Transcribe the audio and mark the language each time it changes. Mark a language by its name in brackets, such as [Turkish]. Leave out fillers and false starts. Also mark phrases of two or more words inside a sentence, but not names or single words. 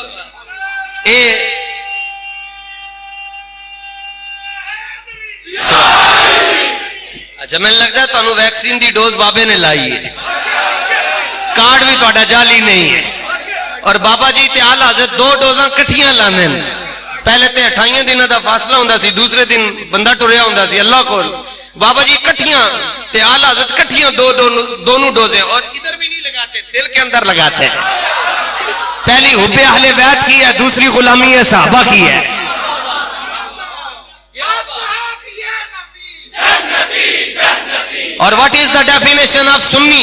[Punjabi] اچھا میں لگتا ہے تمہیں ویکسین دی ڈوز بابے نے لائی ہے, کارڈ بھی تہاڈا جعلی نہیں ہے. اور بابا جی تے آل حضرت 2 ڈوزاں کٹھیاں لانے. پہلے تے 28 دنوں دا فاصلہ ہوندا سی, دوسرے دن بندہ ٹریا ہوندا سی اللہ کول. [Urdu] بابا جی کٹھیاں تے آل حضرت کٹھیاں دونوں ڈوزیں, اور ادھر بھی نہیں لگاتے, دل کے اندر لگاتے ہیں. پہلی حب اہل بیت کی ہے, دوسری غلامی صحابہ کی ہے. [English] اور what is the definition of Sunni?